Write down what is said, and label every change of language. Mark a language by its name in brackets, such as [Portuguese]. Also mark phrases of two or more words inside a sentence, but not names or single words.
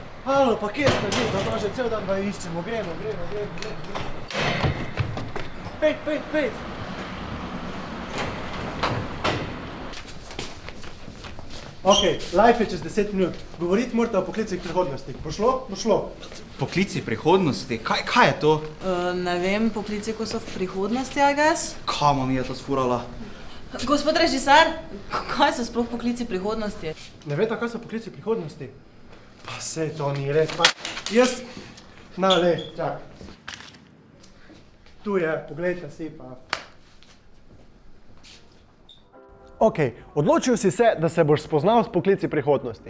[Slovenian] Halo, pa kje ste vi? Da že cel dan ga iščemo. Gremo. Pejt. Ok, live je čez 10 minut. Govoriti morate o poklicih prihodnosti. Bo šlo? Poklici prihodnosti? Kaj je to? Ne vem, poklici, ko so v prihodnosti, [English] I guess. [Slovenian] Kamo mi je to sfurala? Gospod režiser, kaj so sploh poklici prihodnosti? Ne veste, kaj so poklici prihodnosti? Pa sej to ni res. Pa jaz... Na, čak. Tu je, poglejte si pa. Ok, odločil si se, da se boš spoznal s poklici prihodnosti.